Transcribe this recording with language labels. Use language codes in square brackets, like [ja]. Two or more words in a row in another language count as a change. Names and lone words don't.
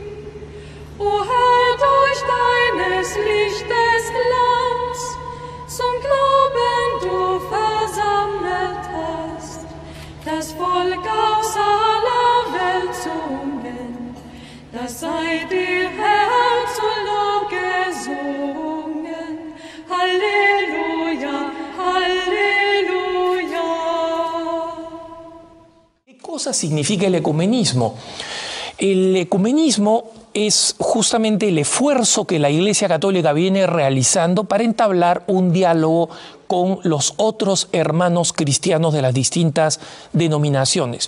[de] O Herr, durch deines Lichtes Glanz, zum Glauben du versammelt hast, das Volk aus aller Welt sungen, das sei dir, Herr, zu Lob gesungen. Halleluja, Halleluja. [es] ¿Qué cosa significa el ecumenismo? El ecumenismo es justamente el esfuerzo que la Iglesia Católica viene realizando para entablar un diálogo con los otros hermanos cristianos de las distintas denominaciones.